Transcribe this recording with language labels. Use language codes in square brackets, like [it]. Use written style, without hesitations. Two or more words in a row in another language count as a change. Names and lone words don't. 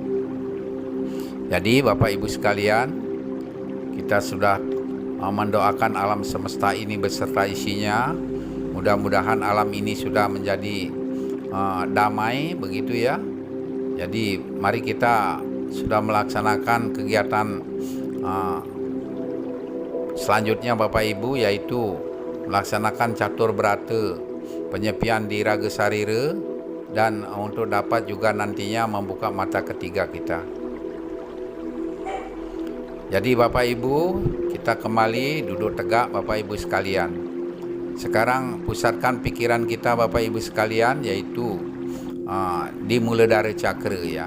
[id] Jadi Bapak Ibu sekalian, kita sudah mendoakan alam semesta ini beserta isinya. Mudah-mudahan alam ini sudah menjadi damai, begitu ya. Jadi mari kita sudah melaksanakan kegiatan selanjutnya Bapak Ibu, yaitu melaksanakan catur berata penyepian di raga sarira, dan untuk dapat juga nantinya membuka mata ketiga kita. Jadi Bapak Ibu, kita kembali duduk tegak Bapak Ibu sekalian. Sekarang pusatkan pikiran kita Bapak Ibu sekalian, yaitu di Muladhara Cakra ya.